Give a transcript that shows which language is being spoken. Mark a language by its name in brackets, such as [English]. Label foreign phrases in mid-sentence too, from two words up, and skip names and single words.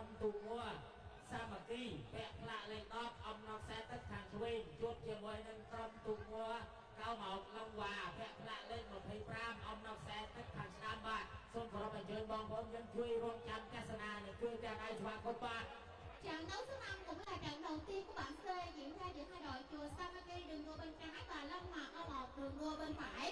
[Khmer] ទូមួសាមគ្គីពាក់ផ្លាកលេខ10អំណរខ្សែទឹកខាងឆ្វេងជួបជាមួយនឹងក្រុមទូមួកៅមកឡុងវ៉ាពាក់ផ្លាកលេខ25អំណរខ្សែទឹកខាងស្ដាំបាទសូមគោរពអញ្ជើញបងប្អូនយើងជួយរងចាំទស្សនានិងជួយទាំងដៃស្វាគមន៍បាទ [Vietnamese] Trận đấu số 5 cũng là trận đầu tiên của bảng C diễn ra giữa hai đội chùa Samaki đường đua bên trái và Long Hòa O1 đường đua bên phải.